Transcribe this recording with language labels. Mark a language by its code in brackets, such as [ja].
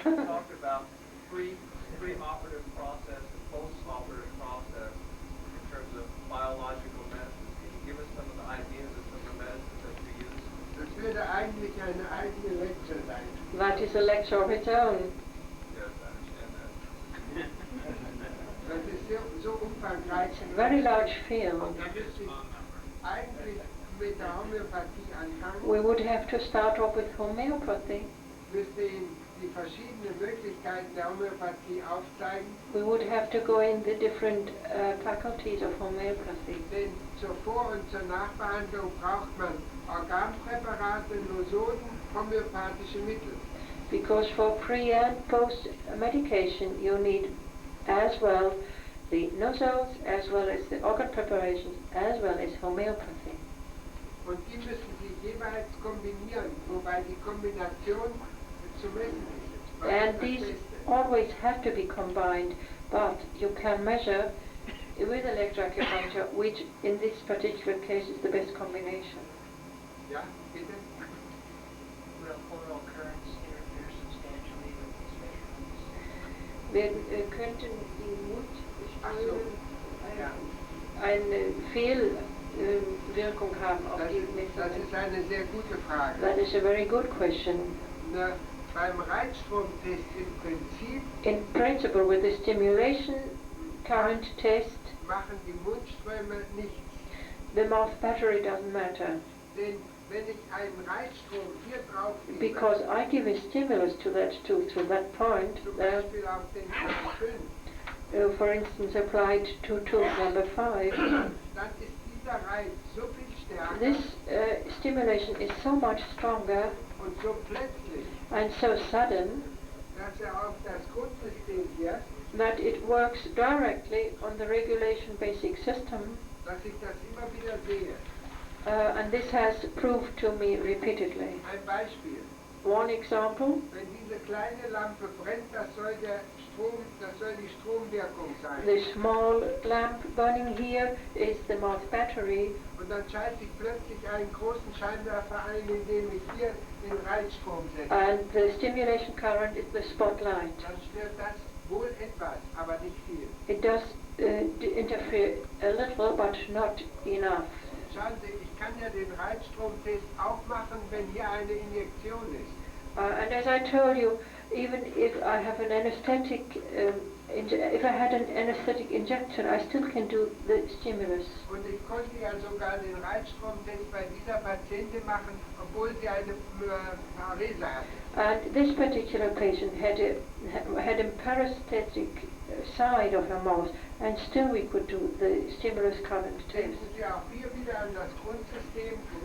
[en] You talked about pre-operative process and post-operative process in terms of biological medicines. Can you give us some of the ideas of some of the medicines that you use? [de] Das würde eigentlich eine eigene Lecture sein. [en] That is a lecture of its own. Yes, I understand that. [de] Das ist so umfangreich. [en] It's a very large field. [de] Da müsste ich eigentlich mit der Homöopathie anfangen. [en] We would have to start off with homeopathy. [de] Müsste Ihnen die verschiedenen Möglichkeiten der Homöopathie aufzeigen. [en] We would have to go in the different faculties of homeopathy. [de] Denn zur Vor- und zur Nachbehandlung braucht man Organpräparate, Lotionen, homöopathische Mittel. [en] Because for pre and post medication you need as well the nosodes, as well as the organ preparations, as well as homeopathy. [de] Und die müssen sich jeweils kombinieren, wobei die Kombination zu messen ist. [en] And these always have to be combined, but you can measure with electroacupuncture which in this particular case is the best combination. [de] Ja, bitte? [en] Will oral currents interfere substantially with these measurements? [de] Wir könnten die Mundspülung Ja. eine Fehlwirkung haben auf die Das ist Messungen. eine sehr gute Frage. [en] That is a very good question. [de] Na, beim Reizstromtest im Prinzip [en] In principle, with the stimulation current test, [de] machen die Mundströme nichts. [en] the mouth battery doesn't matter. [de] Denn wenn ich einen Reizstrom hier drauf gebe, [en] Because I give a stimulus to that tooth through that point, [de] zum Beispiel auf den Zahn 5, [en] for instance applied to tooth number 5, [de] dann ist dieser Reiz so viel stärker [en] this stimulation is so much stronger [de] und so plötzlich, [en] and so sudden [de] dass auf das Grundsystem wirkt, [en] that it works directly on the regulation basic system, [de] dass ich das immer wieder sehe. [en] and this has proved to me repeatedly. [de] Ein Beispiel. [en] One example, [de] Wenn diese kleine Lampe brennt, das soll die Stromwirkung sein. [en] the small lamp burning here is the mouth battery, [de] Und dann schalte ich plötzlich einen großen Scheinwerfer ein, indem ich hier den Reizstrom setze. [en] and the stimulation current is the spotlight. [de] Dann stört das wohl etwas, aber nicht viel. [en] It does interfere a little, but not enough. [de] Schauen Sie, ich kann ja den Reizstromtest auch machen, wenn hier eine Injektion ist. [en] And as I told you, even if I have an anesthetic, if I had an anesthetic injection, I still can do the stimulus. [de] Und ich konnte ja sogar den Reizstromtest bei dieser Patientin machen, obwohl sie eine Parese hatte. [en] And this particular patient had a parastatic side of her mouth, and still we could do the stimulus current test. [de] Denken Sie auch hier wieder an das Grundsystem.